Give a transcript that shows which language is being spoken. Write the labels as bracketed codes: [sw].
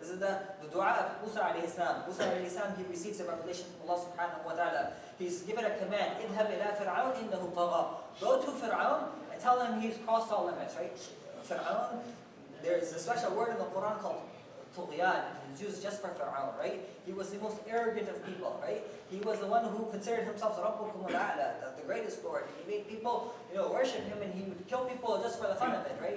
[en] This is the dua of Musa alayhi salam. Musa alayhi salam, he receives a revelation from Allah subhanahu wa ta'ala. He's given a command, [ar] اذهب إلى فرعون إنه طغى. [en] Go to Fir'aun and tell him he's crossed all limits, right? Fir'aun, there is a special word in the Quran called طغيان. It's used just for Fir'aun, right? He was the most arrogant of people, right? He was the one who considered himself Rabbukum al-A'la, the greatest Lord. He made people, worship him, and he would kill people just for the fun of it, right?